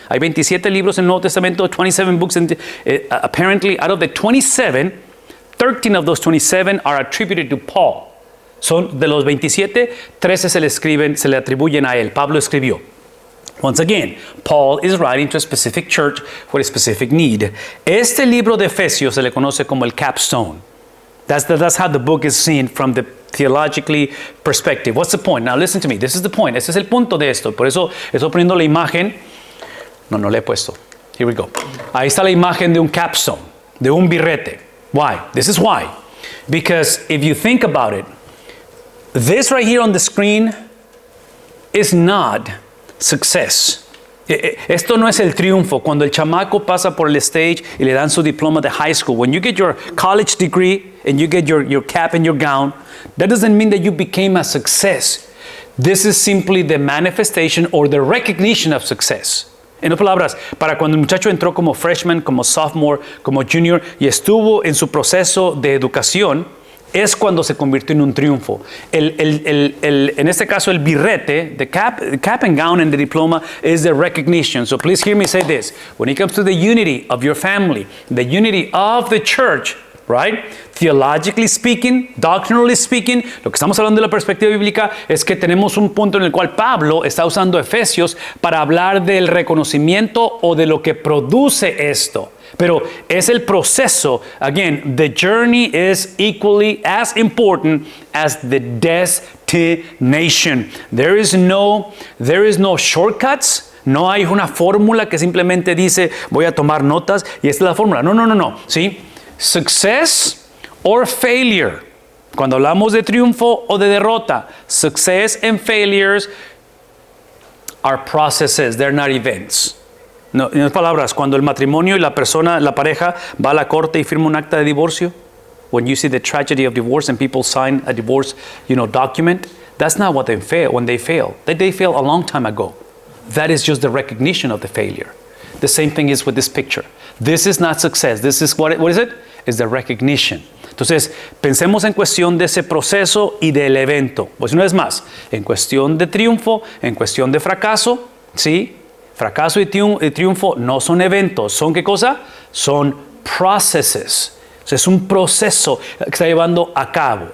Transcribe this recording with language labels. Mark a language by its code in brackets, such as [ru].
[es] Hay 27 libros en el Nuevo Testamento, [en] 27 books. Apparently, out of the 27, 13 of those 27 are attributed to Paul. [es] Son de los 27, 13 se le atribuyen a él. Pablo escribió. [en] Once again, Paul is writing to a specific church for a specific need. [es] Este libro de Efesios se le conoce como el capstone. [en] That's how the book is seen from the theologically perspective. What's the point? Now listen to me. This is the point. [es] Este es el punto de esto. Por eso estoy poniendo la imagen. No le he puesto. [en] Here we go. [es] Ahí está la imagen de un capstone, de un birrete. [en] Why? This is why. Because if you think about it, this right here on the screen is not success. [es] Esto no es el triunfo. Cuando el chamaco pasa por el stage y le dan su diploma de high school, [en] when you get your college degree and you get your cap and your gown, that doesn't mean that you became a success. This is simply the manifestation or the recognition of success. [es] En otras palabras, para cuando el muchacho entró como freshman, como sophomore, como junior y estuvo en su proceso de educación, es cuando se convirtió en un triunfo. En este caso, el birrete, [en] the cap and gown and the diploma is the recognition. So please hear me say this. When it comes to the unity of your family, the unity of the church, right? Theologically speaking, doctrinally speaking, [es] lo que estamos hablando de la perspectiva bíblica es que tenemos un punto en el cual Pablo está usando Efesios para hablar del reconocimiento o de lo que produce esto. Pero es el proceso. [en] Again, the journey is equally as important as the destination. There is no shortcuts. [es] No hay una fórmula que simplemente dice voy a tomar notas y esta es la fórmula. [en] No. ¿Sí? Success or failure. [es] Cuando hablamos de triunfo o de derrota, [en] success and failures are processes, they're not events. [es] No, en otras palabras, cuando el matrimonio y la pareja va a la corte y firma un acta de divorcio, [en] when you see the tragedy of divorce and people sign a divorce, document, that's not what they fail when they fail. They failed a long time ago. That is just the recognition of the failure. The same thing is with this picture. This is not success. This is what is it? It's the recognition. [es] Entonces, pensemos en cuestión de ese proceso y del evento. Pues una vez más, en cuestión de triunfo, en cuestión de fracaso, ¿sí? Fracaso y triunfo no son eventos. ¿Son qué cosa? Son processes. Es un proceso que está llevando a cabo.